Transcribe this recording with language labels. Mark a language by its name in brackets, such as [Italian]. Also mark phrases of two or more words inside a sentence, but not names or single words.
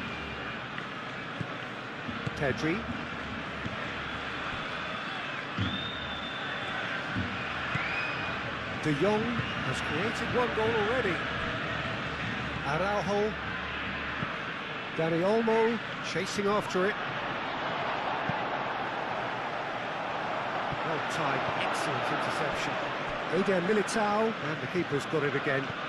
[English] Pedri. De Jong has created 1 goal already. Araujo. Dani Olmo chasing after it. Well timed, excellent interception. Eder Militao, and the keeper's got it again.